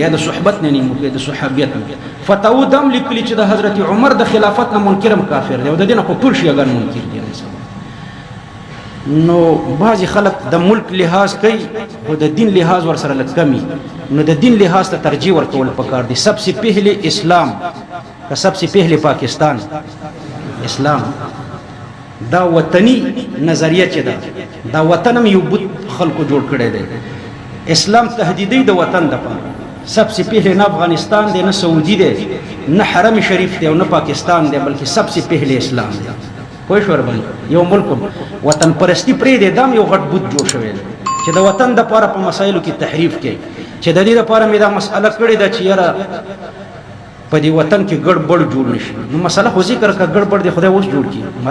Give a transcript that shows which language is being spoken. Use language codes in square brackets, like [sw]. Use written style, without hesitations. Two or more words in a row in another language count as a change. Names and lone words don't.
[ps] یا د صحبت نه منکر، د صحابیت نه. فتاوی دم لیکلي چې د حضرت عمر د خلافت نه منکر هم کافر دی، او د دې نه خو ټول شیعهګان منکر دي. نو بعضې خلک د ملک لحاظ کوي خو د دین لحاظ ورسره لږ کمي. نو د دین لحاظ ته ترجیح ورکول پکار دي. [ur] سب سے پہلے اسلام که سب سے پہلے پاکستان اسلام. [ps] دا وطنی نظریه چې ده، دا وطن هم یو بت خلکو جوړ کړی دی. اسلام تهدیدی د وطن دپاره. [ur] سب سے پہلے [ps] نه افغانستان دی، نه سعودي دی، نه حرم شریف دی، او نه پاکستان دی، بلکې [ur] سب سے پہلے [ps] اسلام دی. پوه شو ورباندې؟ یو ملک وطن پرستی پرېږدی، دا هم یو غټ بت جوړ شوی دی چې د وطن دپاره په مسایلو کې تحریف کوي. چې د دې دپاره مې دا مسئله کړې ده چې یاره په دې وطن کې ګډوډ جوړ نشي. نو مسله خو ذکر کړه، ګډوډ دی خدای اوس جوړ کړي.